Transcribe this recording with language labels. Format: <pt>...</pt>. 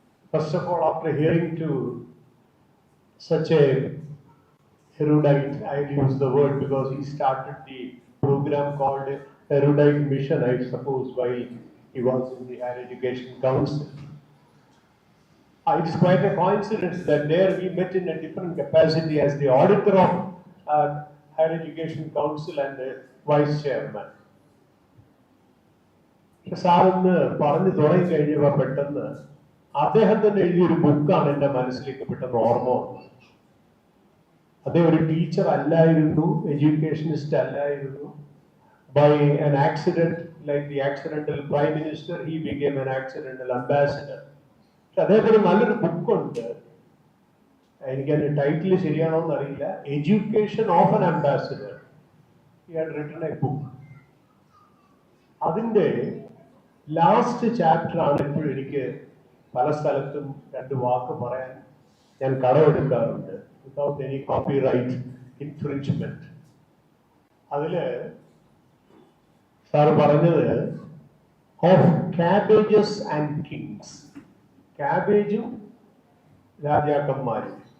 <en>First of all, after hearing to such a erudite, I'll use the word because he started the program called Erudite Mission, I suppose, while he was in the Higher Education Council. It's quite a coincidence that there we met in a different capacity as the auditor of Higher Education Council and the Vice Chairman.</en> <ml>സാറൊന്ന് പറഞ്ഞു തുടങ്ങി കഴിഞ്ഞപ്പോൾ പെട്ടെന്ന് അദ്ദേഹം തന്നെ എഴുതിയൊരു ബുക്കാണ് എൻ്റെ മനസ്സിലേക്ക് പെട്ടെന്ന് ഓർമ്മ വന്നത്. അദ്ദേഹം ഒരു ടീച്ചർ അല്ലായിരുന്നു, എഡ്യൂക്കേഷനിസ്റ്റ് അല്ലായിരുന്നു.</ml> <en>By an accident, like the accidental prime minister, he became an accidental ambassador.</en> <ml>പക്ഷെ അദ്ദേഹത്തിന് നല്ലൊരു ബുക്കുണ്ട്. എനിക്ക് അതിന്റെ ടൈറ്റിൽ ശരിയാണോ എന്ന് അറിയില്ല.</ml> <en>Education of an ambassador. He had written a book.</en> <ml>അതിന്റെ ലാസ്റ്റ് ചാപ്റ്റർ ആണ് എപ്പോഴും എനിക്ക് പല സ്ഥലത്തും രണ്ട് വാക്ക് പറയാൻ ഞാൻ കടമെടുക്കാറുണ്ട്</ml> <en>Without any copyright infringement.</en> <ml>അതില് സാർ പറഞ്ഞത്</ml> <en>of cabbages and kings,</en> <ml>ക്യാബേജും രാജാക്കന്മാരും.</ml>